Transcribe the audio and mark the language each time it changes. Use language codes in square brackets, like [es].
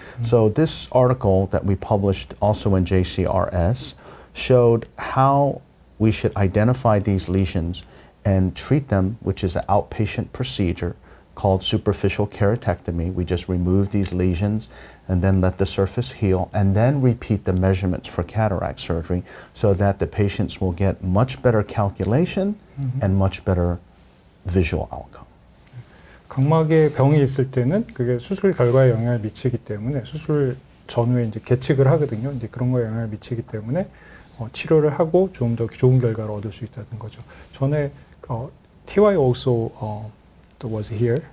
[en] So this article that we published also in JCRS showed how we should identify these lesions and treat them, which is an outpatient procedure called superficial keratectomy. We just remove these lesions and then let the surface heal and then repeat the measurements for cataract surgery so that the patients will get much better calculation and much better visual outcome. [ko] 각막에 병이 있을 때는 그게 수술 결과에 영향을 미치기 때문에 수술 전후에 이제 계측을 하거든요. 이제 그런 거에 영향을 미치기 때문에 치료를 하고 좀 더 좋은 결과를 얻을 수 있다는 거죠. 전에 [en] TY also was here.